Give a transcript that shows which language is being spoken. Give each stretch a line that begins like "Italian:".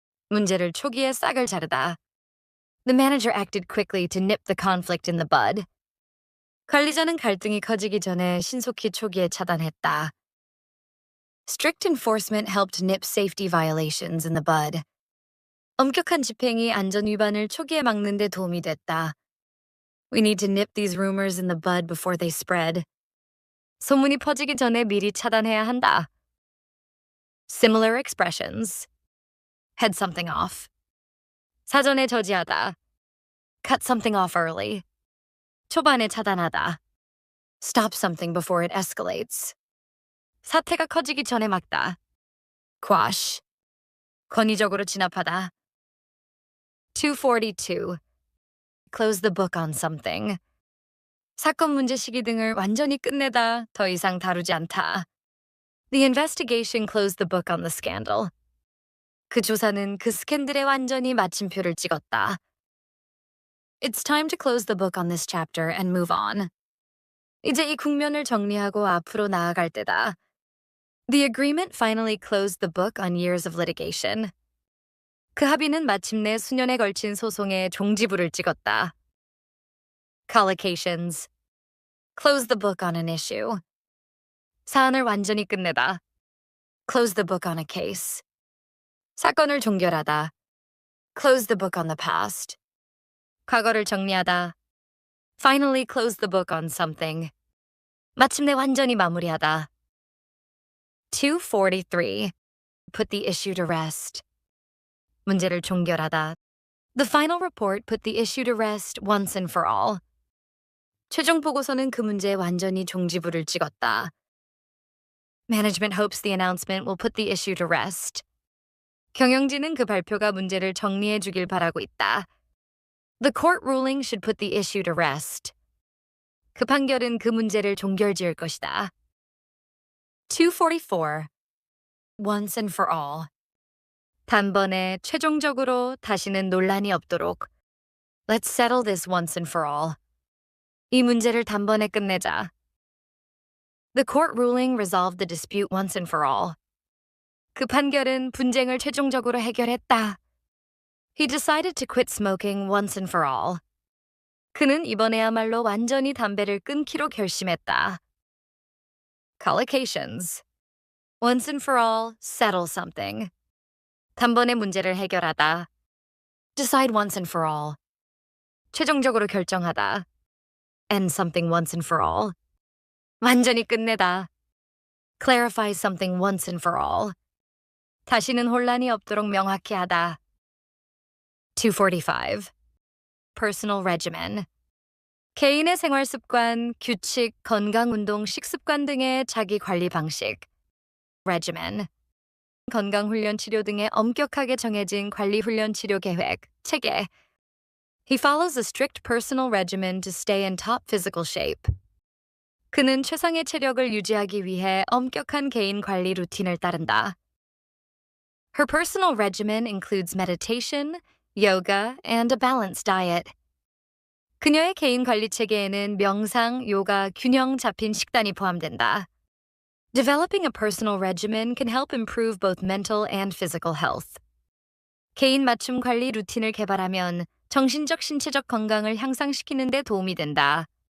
Korean: 문제를 초기에 싹을 자르다.
English: The manager acted quickly to nip the conflict in the bud.
Korean: 관리자는 갈등이 커지기 전에 신속히 초기에 차단했다.
English: Strict enforcement helped nip safety violations in the bud.
Korean: 엄격한 집행이 안전 위반을 초기에 막는 데 도움이 됐다.
English: We need to nip these rumors in the bud before they spread.
Korean: 소문이 퍼지기 전에 미리 차단해야 한다.
English: Similar expressions. Head something off.
Korean: 사전에 저지하다.
English: Cut something off early.
Korean: 초반에 차단하다.
English: Stop something before it escalates.
Korean: 사태가 커지기 전에 막다. Quash. 권위적으로 진압하다. 242.
English: Close the book on something.
Korean: 사건 문제 시기 등을 완전히 끝내다, 더 이상 다루지 않다.
English: The investigation closed the book on the scandal.
Korean: 그 조사는 그 스캔들에 완전히 마침표를 찍었다.
English: It's time to close the book on this chapter and move on.
Korean: 이제 이 국면을 정리하고 앞으로 나아갈 때다.
English: The agreement finally closed the book on years of litigation.
Korean: 그 합의는 마침내 수년에 걸친 소송에 종지부를 찍었다.
English: Collocations. Close the book on an issue.
Korean: 사안을 완전히 끝내다.
English: Close the book on a case.
Korean: 사건을 종결하다.
English: Close the book on the past.
Korean: 과거를 정리하다.
English: Finally close the book on something.
Korean: 마침내 완전히 마무리하다.
English: 243. Put the issue to rest.
Korean: 문제를 종결하다.
English: The final report put the issue to rest once and for all.
Korean: 최종 보고서는 그 문제에 완전히 종지부를 찍었다.
English: Management hopes the announcement will put the issue to rest.
Korean: 경영진은 그 발표가 문제를 정리해 주길 바라고 있다.
English: The court ruling should put the issue to rest.
Korean: 그 판결은 그 문제를 종결지을 것이다.
English: 244. Once and for all.
Korean: 단번에 최종적으로 다시는 논란이 없도록.
English: Let's settle this once and for all.
Korean: 이 문제를 단번에 끝내자.
English: The court ruling resolved the dispute once and for all.
Korean: 그 판결은 분쟁을 최종적으로 해결했다.
English: He decided to quit smoking once and for all.
Korean: 그는 이번에야말로 완전히 담배를 끊기로 결심했다.
English: Collocations. Once and for all, settle something.
Korean: 단번에 문제를 해결하다.
English: Decide once and for all.
Korean: 최종적으로 결정하다.
English: End something once and for all.
Korean: 완전히 끝내다.
English: Clarify something once and for all.
Korean: 다시는 혼란이 없도록 명확히 하다.
English: 245. Personal regimen.
Korean: 개인의 생활 습관, 규칙, 건강, 운동, 식습관 등의 자기 관리 방식.
English: regimen.
Korean: 건강훈련 치료 등의 엄격하게 정해진 관리훈련 치료 계획, 체계.
English: He follows a strict personal regimen to stay in top physical shape.
Korean: 그는 최상의 체력을 유지하기 위해 엄격한 개인 관리 루틴을 따른다.
English: Her personal regimen includes meditation, yoga, and a balanced diet.
Korean: 그녀의 개인 관리 체계에는 명상, 요가, 균형 잡힌 식단이 포함된다.
English: Developing a personal regimen can help improve both mental and physical health.
Korean: 개인 맞춤 관리 루틴을 개발하면 정신적, 신체적 건강을 향상시키는 데 도움이 된다.